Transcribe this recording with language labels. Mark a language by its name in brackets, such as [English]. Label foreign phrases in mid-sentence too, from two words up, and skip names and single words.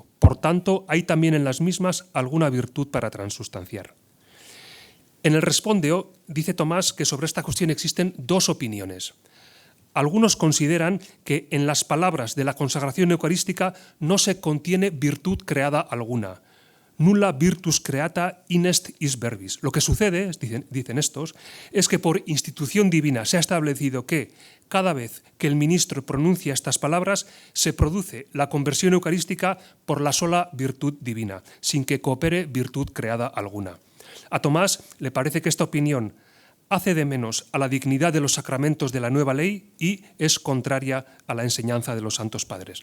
[Spanish] Por tanto, hay también en las mismas alguna virtud para transustanciar. En el Respondeo dice Tomás que sobre esta cuestión existen 2 opiniones. Algunos consideran que en las palabras de la consagración eucarística no se contiene virtud creada alguna. [Latin] Nulla virtus creata inest is verbis. [Spanish] Lo que sucede, dicen estos, es que por institución divina se ha establecido que cada vez que el ministro pronuncia estas palabras se produce la conversión eucarística por la sola virtud divina, sin que coopere virtud creada alguna. A Tomás le parece que esta opinión hace de menos a la dignidad de los sacramentos de la nueva ley y es contraria a la enseñanza de los santos padres.